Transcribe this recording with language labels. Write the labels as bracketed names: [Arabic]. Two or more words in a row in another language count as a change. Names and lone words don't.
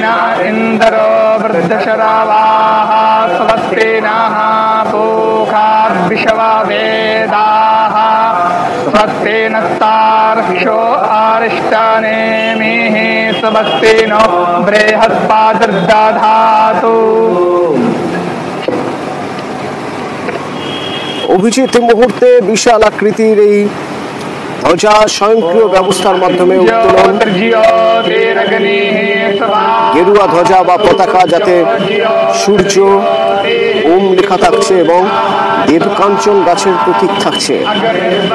[Sanskrit] इंद्रो वृद्धशरावाः स्वस्ति नः पूषा विश्ववेदाः स्वस्ति नस्तार्क्ष्यो अरिष्टनेमिः स्वस्ति नो बृहस्पतिर्दधातु। [Bangla] অভিজিৎ মুহূর্তে বিশাল আকৃতির এই ধ্বজা স্বয়ংক্রিয় ব্যবস্থার মাধ্যমে উত্তোলন। গেরুয়া ধ্বজা বা পতাকা, যাতে সূর্য, ওম লেখা থাকছে এবং দেবকাঞ্চন গাছের প্রতীক থাকছে।